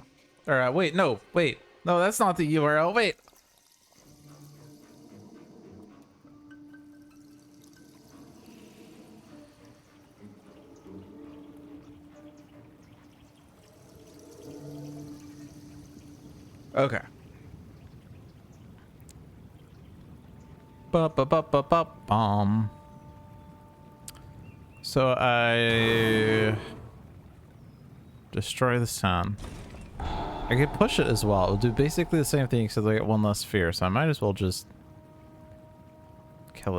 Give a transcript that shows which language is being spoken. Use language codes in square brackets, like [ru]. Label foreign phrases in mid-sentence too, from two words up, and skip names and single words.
[en] Or wait, no, wait. No, that's not the URL. Wait. Okay. Ba-ba-ba-ba-ba-bum. So I destroy this town. I could push it as well. It'll do basically the same thing except I get 1 less fear, so I might as well just kill it.